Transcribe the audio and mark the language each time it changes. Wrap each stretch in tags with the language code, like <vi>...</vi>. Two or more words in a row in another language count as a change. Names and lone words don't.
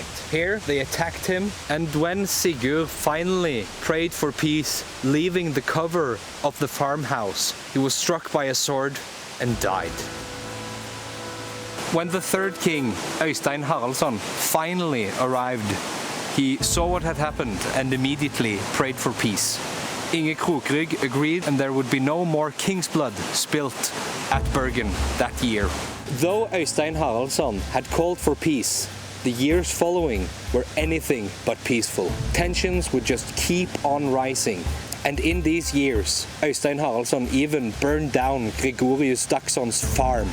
<en>Here they attacked him, and when Sigurd finally prayed for peace, leaving the cover of the farmhouse, he was struck by a sword and died. When the third king, Øystein Haraldsson, finally arrived, he saw what had happened and immediately prayed for peace. Inge Krokrygg agreed, and there would be no more king's blood spilt at Bergen that year. Though Øystein Haraldsson had called for peace, the years following were anything but peaceful. Tensions would just keep on rising. And in these years, Øystein Haraldsson even burned down Gregorius Dagsson's farm.</en>